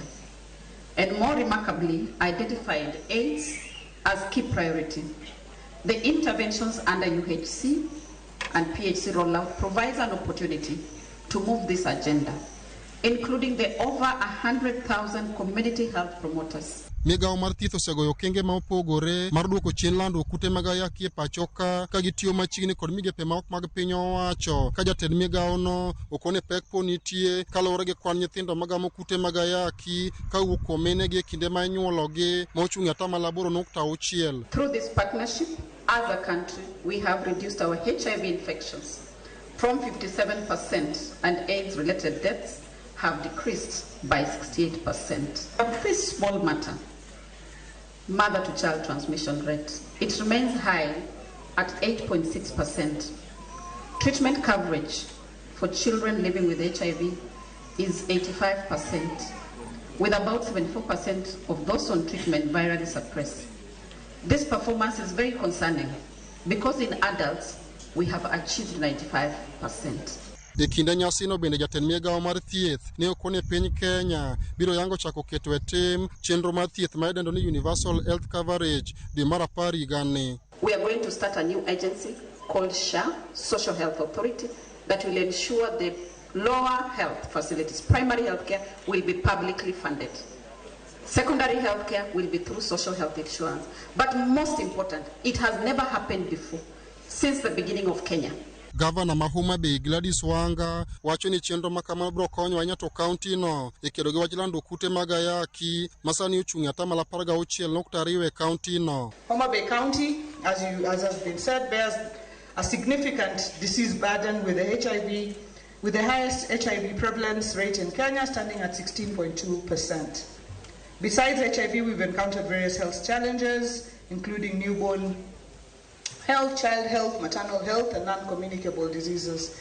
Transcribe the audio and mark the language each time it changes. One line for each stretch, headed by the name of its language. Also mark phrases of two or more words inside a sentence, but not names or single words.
English: And more remarkably, identified AIDS as key priority. The interventions under UHC and PHC rollout provides an opportunity to move this agenda, including the over 100,000 community health promoters.
Luo (Kenya and Tanzania): Migao mar thieth osegoyo kenge ma opogore mar duoko chien landruok kute mag ayaki e pacho ka gitiyo machiegni kod migepe ma ok mag piny owacho ka jatend migao no okone pek po nitie kaluwore gi kwan nyithindo magamo kute mag ayaki ka wuok kuom minegi e kinde ma inyuologi ma ochung' atamalo 8.6.
English: Through this partnership, as a country, we have reduced our HIV infections from 57% and AIDS-related deaths have decreased by 68%. But this small matter, mother-to-child transmission rate, it remains high at 8.6%. Treatment coverage for children living with HIV is 85%, with about 74% of those on treatment virally suppressed. This performance is very concerning because in adults, we have achieved 95%.
Luo (Kenya and Tanzania): E kinde nyasino bende jatend Migao mar thieth ne okone piny Kenya biro yango chako keto e tim chenro mar thieth ma idendo ni
English: universal health coverage
Luo (Kenya and Tanzania): dwe mar 10 higani.
English: We are going to start a new agency called SHA, Social Health Authority, that will ensure the lower health facilities, primary health care, will be publicly funded. Secondary health care will be through social health insurance. But most important, it has never happened before, since the beginning of Kenya.
Luo (Kenya and Tanzania): Governor ma Homa Bay Gladys Wanga wacho ni chenro ma kamano biro konyo ahinya to kaunti no e kedo gi wach landruok kute mag ayaki masani ochung' atamalo 16.2 e kaunti no.
English: Homa Bay County, as has been said, bears a significant disease burden with the highest HIV prevalence rate in Kenya, standing at 16.2%. Besides HIV, we've encountered various health challenges, including newborn health, child health, maternal health, and non-communicable diseases.